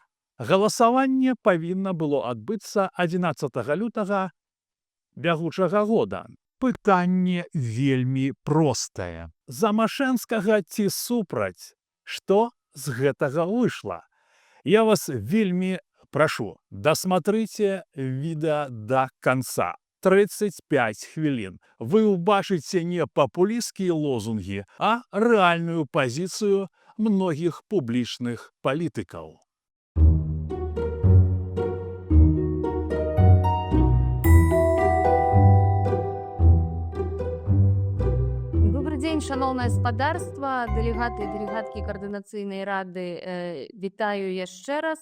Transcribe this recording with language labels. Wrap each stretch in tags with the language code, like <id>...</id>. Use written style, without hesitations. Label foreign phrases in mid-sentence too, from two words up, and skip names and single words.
<be>Галасаванне павінна было адбыцца 11 лютага бягучага года. Пытанне вельмі простае. За Машэнскага ці супраць? Што з гэтага выйшла? Я вас вельмі прошу,</be> <ru>досмотрите відео до конца.</ru> <be>35 хвілін. Вы убачыце не папулістскія лозунгі, а рэальную пазіцыю многіх публічных палітыкаў. Добрый дзень, шаноўнае спадарства, дэлегаты і дэлегаткі каардынацыйнай рады, вітаю яшчэ раз.</be>